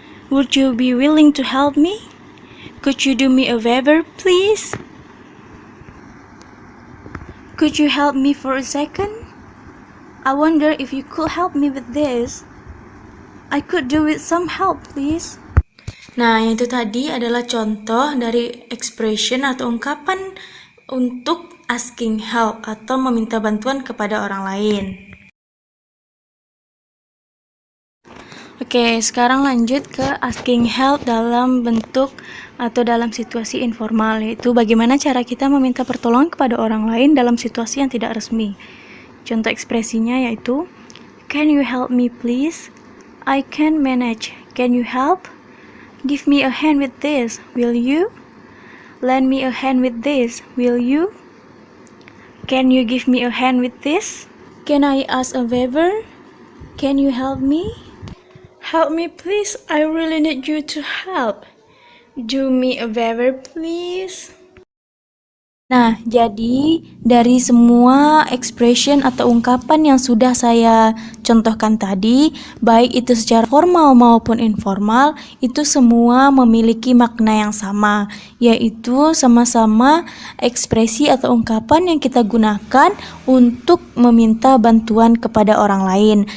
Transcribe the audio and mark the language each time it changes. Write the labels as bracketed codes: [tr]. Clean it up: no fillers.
[en] Would you be willing to help me? Could you do me a favor please? Could you help me for a second? I wonder if you could help me with this. I could do with some help, please. [id] Nah, yang itu tadi adalah contoh dari expression atau ungkapan untuk asking help atau meminta bantuan kepada orang lain. Oke, sekarang lanjut ke asking help dalam bentuk atau dalam situasi informal, yaitu bagaimana cara kita meminta pertolongan kepada orang lain dalam situasi yang tidak resmi. Contoh ekspresinya yaitu, [en] can you help me please? I can manage. Can you help? Give me a hand with this, will you? Lend me a hand with this, will you? Can you give me a hand with this? Can I ask a favor? Can you help me? Help me please, I really need you to help. Do me a favor please. [id] Nah, jadi dari semua expression atau ungkapan yang sudah saya contohkan tadi, baik itu secara formal maupun informal, itu semua memiliki makna yang sama, yaitu sama-sama ekspresi atau ungkapan yang kita gunakan untuk meminta bantuan kepada orang lain.